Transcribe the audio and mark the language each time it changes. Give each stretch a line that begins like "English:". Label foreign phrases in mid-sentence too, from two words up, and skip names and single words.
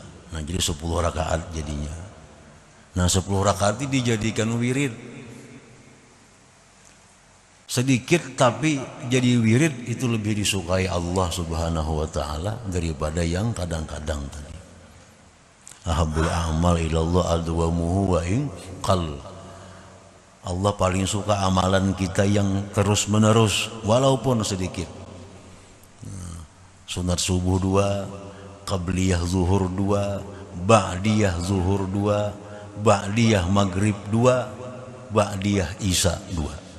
Indonesian: Nah jadi 10 rakaat jadinya. Nah 10 rakaat ini dijadikan wirid. Sedikit tapi jadi wirid itu lebih disukai Allah
Arabic: subhanahu wa ta'ala
Indonesian: daripada yang kadang-kadang tadi.
Arabic: Ahabul a'mal ilallah adwamuhu wa in qal.
Indonesian: Allah paling suka amalan kita yang terus menerus walaupun sedikit. Sunat subuh 2, qabliyah zuhur 2, ba'diyah zuhur 2, ba'diyah maghrib 2, ba'diyah isya 2.